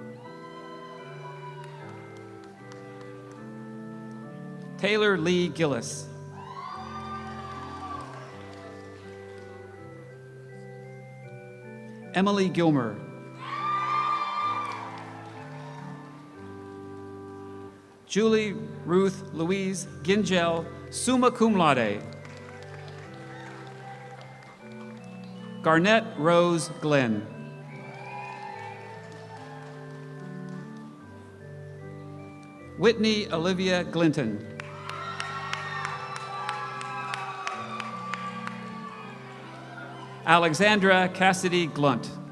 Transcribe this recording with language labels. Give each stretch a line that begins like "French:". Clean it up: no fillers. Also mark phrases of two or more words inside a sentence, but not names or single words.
English: Taylor Lee Gillis. Emily Gilmer. Julie Ruth Louise Gingell,
Latin: summa cum laude.
English: Garnett Rose Glenn. Whitney Olivia Glinton. Alexandra Cassidy Glunt.